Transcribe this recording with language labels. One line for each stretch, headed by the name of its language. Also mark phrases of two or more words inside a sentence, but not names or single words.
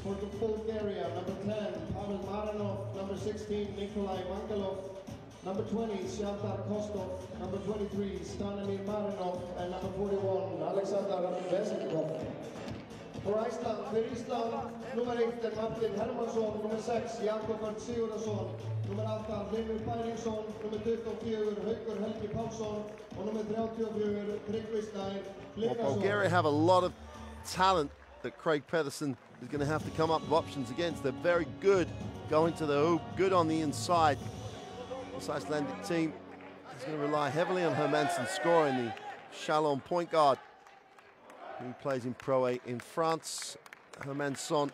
English: For Bulgaria, number 10, Pavel Marinov, number 16, Nikolai Mangalov, number 20, Shavdar Kostov, number 23, Stanimir Marinov, and number 41, Alexander Vesenkov. For Iceland, nummer 1, Martin Hermansson, nummer 6, Jakob Örn Sigurðarson, nummer 8, Hlynur Bæringsson, nummer 24, Haukur Helgi Pálsson, and number 34, Tryggvi Snær Hlynarson. Well, Bulgaria have a lot of talent that Craig Pedersen is going to have to come up with options against. They're very good going to the hoop, good on the inside. This Icelandic team is going to rely heavily on Hermansson scoring, the Chalon point guard who plays in Pro A in France.